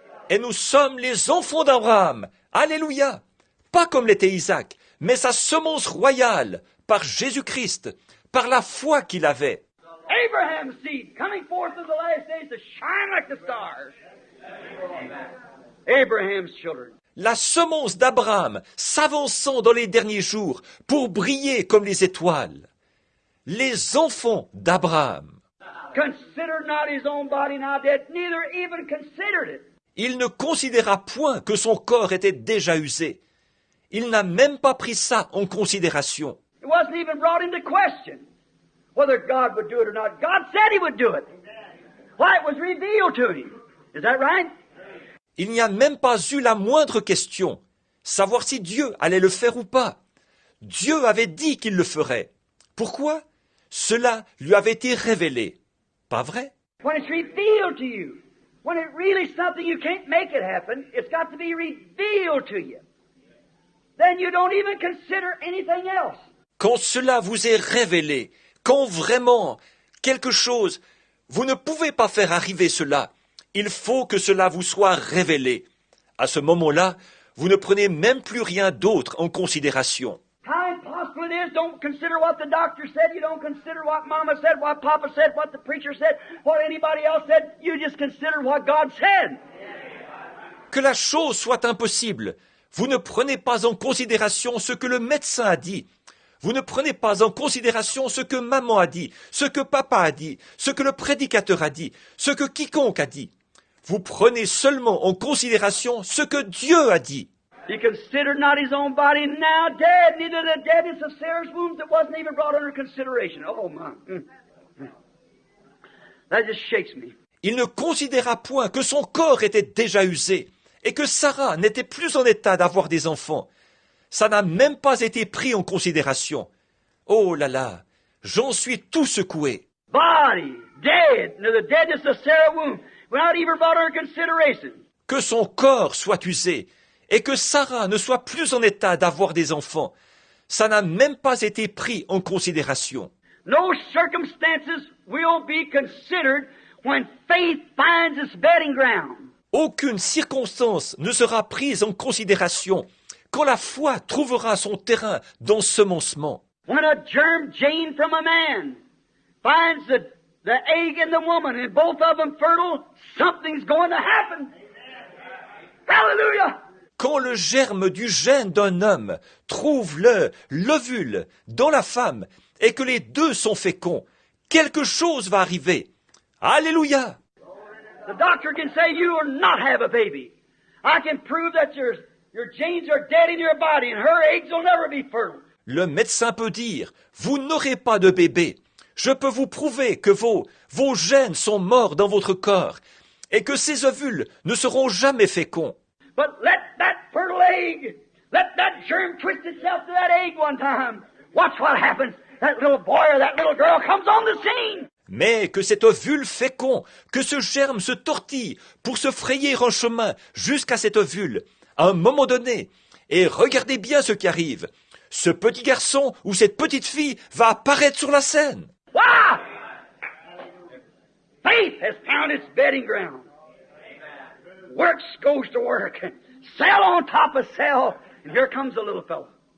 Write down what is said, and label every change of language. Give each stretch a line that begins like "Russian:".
French: Et nous sommes les enfants d'Abraham. Alléluia! Pas comme l'était Isaac, mais sa semence royale, par Jésus-Christ, par la foi qu'il avait.
English: Abraham's seed coming forth in the last days to shine like the stars. Abraham's children.
French: La semence d'Abraham s'avançant dans les derniers jours pour briller comme les étoiles. Les enfants d'Abraham.
English: Considered not his own body now dead, neither even considered it.
French: Il ne considéra point que son corps était déjà usé. Il n'a même pas pris ça en considération.
English: It wasn't even brought into question whether God would do it or not. God said He would do it. Why, it was revealed to Him. Is that right?
French: Il n'y a même pas eu la moindre question, savoir si Dieu allait le faire ou pas. Dieu avait dit qu'il le ferait. Pourquoi? Cela lui avait été révélé. Pas vrai?
English: When it's revealed to you, when it really is something you can't make it happen, it's got to be revealed to you. Then you don't even consider anything else.
French: Quand cela vous est révélé, quand vraiment quelque chose, vous ne pouvez pas faire arriver cela, il faut que cela vous soit révélé. À ce moment-là, vous ne prenez même plus rien d'autre en considération.
English: How impossible it is, don't consider what the doctor said, you don't consider what Mama said, what Papa said, what the preacher said, what anybody else said, you just consider what God said.
French: Que la chose soit impossible, vous ne prenez pas en considération ce que le médecin a dit. Vous ne prenez pas en considération ce que maman a dit, ce que papa a dit, ce que le prédicateur a dit, ce que quiconque a dit. Vous prenez seulement en considération ce que Dieu a dit.
English: He considered not his own body now dead, neither the deadness of Sarah's womb that wasn't even brought under consideration. Oh my. That just shakes me.
French: Il ne considéra point que son corps était déjà usé et que Sarah n'était plus en état d'avoir des enfants. Ça n'a même pas été pris en considération. Oh là là, j'en suis tout secoué.
English: Body dead, neither the deadness of Sarah's womb, without even brought under consideration.
French: Que son corps soit usé et que Sarah ne soit plus en état d'avoir des enfants. Ça n'a même pas été pris en considération.
English: No circumstances will be considered when faith finds its bedding ground.
French: Aucune circonstance ne sera prise en considération quand la foi trouvera son terrain d'ensemencement.
English: When a germ gene from a man finds the egg in the woman and both of them fertile, something's going to happen. Hallelujah!
French: Quand le germe du gène d'un homme trouve l'ovule dans la femme et que les deux sont féconds, quelque chose va arriver. Alléluia!
English: The doctor can say you will not have a baby. I can prove that your genes are dead in your body and her eggs will never be fertile.
French: Le médecin peut dire, vous n'aurez pas de bébé. Je peux vous prouver que vos gènes sont morts dans votre corps et que ces ovules ne seront jamais féconds.
English: But let that fertile egg, let that germ twist itself to that egg one time. Watch what happens. That little boy or that little girl comes on the scene.
French: Mais que cet ovule fécond, que ce germe se tortille pour se frayer un chemin jusqu'à cet ovule, à un moment donné. Et regardez bien ce qui arrive. Ce petit garçon ou cette petite fille va apparaître sur la scène.
English: Wow! Faith has found its bedding ground. Works goes to work. Cell on top of cell. And here comes the little fellow.